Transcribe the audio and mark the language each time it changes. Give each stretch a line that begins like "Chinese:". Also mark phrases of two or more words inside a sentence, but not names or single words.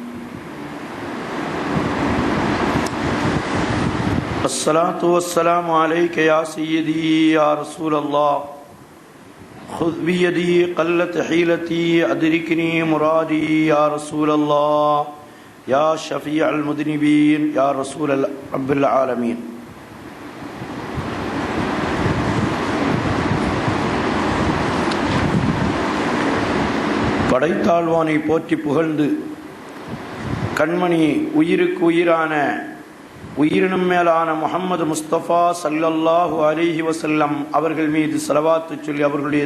Arabic: الصلاة والسلام عليك يا سيدي يا رسول الله، خذ بيدي قلت حيلتي أدركني مرادي يا رسول الله، يا شفيع المذنبين يا رسول رب العالمين.
Tamil: படைத்தாழ்வானை போற்றி புகழ்ந்து கண்மணி உயிருக்கு உயிரான உயிரினும் மேலான முஹம்மது முஸ்தபா
Arabic: صلى الله عليه وسلم
Tamil: அவர்கள் மீது ஸலவாத்து சொல்லி அவர்களுடைய